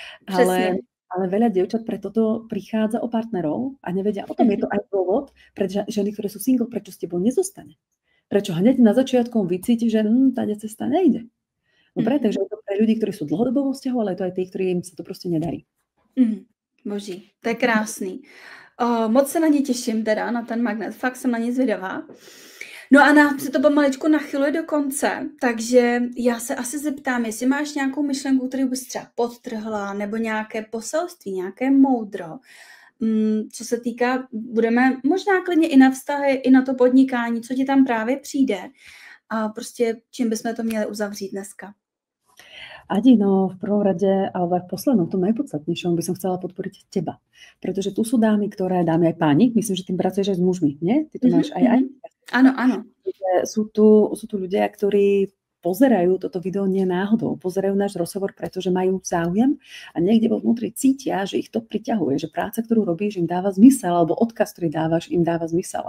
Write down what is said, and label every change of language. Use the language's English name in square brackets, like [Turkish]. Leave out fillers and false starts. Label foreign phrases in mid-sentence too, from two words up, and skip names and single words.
[Slovak] Ale veľa dievčat pre toto prichádza o partnerov a nevedia o tom. Je to aj dôvod pre ženy, ktoré sú single, prečo s tebou nezostane. Prečo hneď na začiatku vycíti, že táde cesta nejde. Dobre, takže je to pre ľudí, ktorí sú dlhodobo vo vzťahu, ale je to aj tí, ktorým sa to prostě nedarí. [Czech] Boží, to je krásný. Moc se na ně těším teda, na ten magnet, fakt jsem na ně zvědavá. No a nám se to pomaličku nachyluje do konce, takže já se asi zeptám, jestli máš nějakou myšlenku, kterou bys třeba podtrhla, nebo nějaké poselství, nějaké moudro, co se týká, budeme možná klidně i na vztahy, i na to podnikání, co ti tam právě přijde a prostě čím bychom to měli uzavřít dneska. [Slovak] Adi, no v prvom rade, alebo aj v poslednom, tom najpodstatnejšom by som chcela podporiť teba. Pretože tu sú dámy, aj páni, myslím, že tým pracuješ aj s mužmi, nie? Ty to máš aj. Áno. Sú tu ľudia, ktorí pozerajú toto video nie náhodou, pozerajú náš rozhovor, pretože majú záujem a niekde vo vnútri cítia, že ich to priťahuje, že práca, ktorú robíš, im dáva zmysel, alebo odkaz, ktorý dávaš, im dáva zmysel.